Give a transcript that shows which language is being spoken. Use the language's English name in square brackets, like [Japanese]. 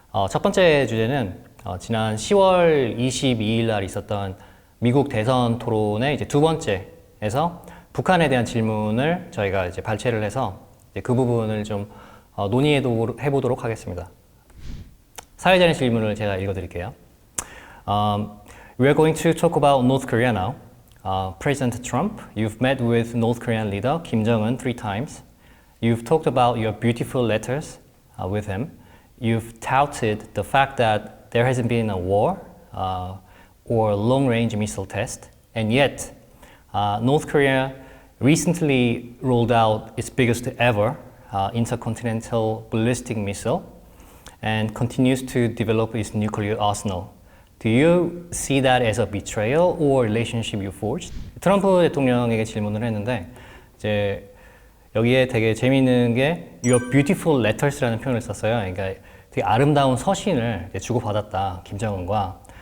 [Korean] 첫 번째 주제는 지난 10월 22일 날 있었던 미국 대선 토론의 이제 두 번째에서 북한에 대한 질문을 저희가 이제 발췌를 해서 이제 그 부분을 좀 논의해보도록 하겠습니다. 사회자의 질문을 제가 읽어드릴게요. [English] We are going to talk about North Korea now. President Trump, you've met with North Korean leader Kim Jong-un 3 times. You've talked about your beautiful letters with him. You've touted the fact that there hasn't been a war or long-range missile test. And yet, North Korea recently rolled out its biggest ever intercontinental ballistic missile and continues to develop its nuclear arsenal. Do you see that as a betrayal or relationship you forged? [Korean] 트럼프 대통령에게 질문을 했는데 이제 여기에 되게 재미있는 게 [English] Your beautiful letters [Korean] 라는 표현을 썼어요. 그러니까 되게 아름다운 서신을 주고받았다, 김정은과.